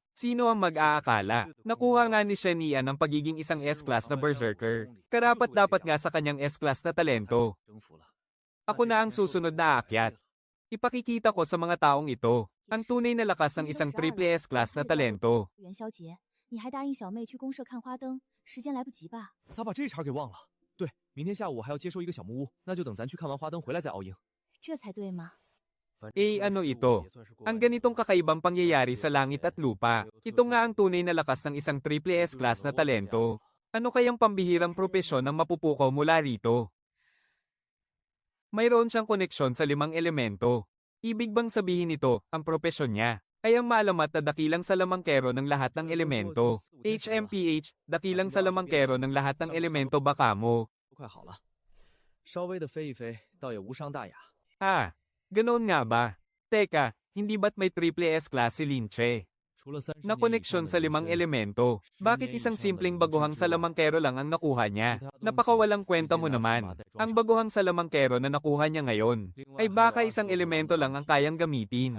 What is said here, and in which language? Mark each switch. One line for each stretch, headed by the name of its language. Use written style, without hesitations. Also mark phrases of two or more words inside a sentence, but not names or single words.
Filipino: Sino ang mag-aakala? Nakuha nga ni Shen Yan ang pagiging isang S-class na berserker. Karapat dapat nga sa kanyang S-class na talento. Ako na ang susunod na aakyat. Ipakikita ko sa mga taong ito ang tunay na lakas ng isang
English: triple S-class
Filipino: na talento.
Chinese: 元宵节，你还答应小妹去公社看花灯，时间来不及吧？咋把这茬给忘了？对，明天下午我还要接收一个小木屋，那就等咱去看完花灯回来再熬营。这才对嘛。
Filipino: Ano ito? Ang ganitong kakaibang pangyayari sa langit at lupa. Ito nga ang tunay na lakas ng isang
English: triple S-class
Filipino: na talento. Ano kayang pambihirang propesyon ang mapupukaw mula rito? Mayroon siyang koneksyon sa 5 elemento. Ibig bang sabihin nito, ang propesyon niya ay ang maalamat na dakilang salamangkero ng lahat ng elemento. HMPH, dakilang salamangkero ng lahat ng elemento baka mo.
Chinese: 快好了，稍微的飞一飞，倒也无伤大雅。
Filipino: Ganoon nga ba? Teka, hindi ba't may
English: triple S-class
Filipino: si Lin Che? Na koneksyon sa 5 elemento. Bakit isang simpleng baguhang salamangkero lang ang nakuha niya? Napakawalang kwenta mo naman. Ang baguhang salamangkero na nakuha niya ngayon ay baka isang elemento lang ang kayang gamitin.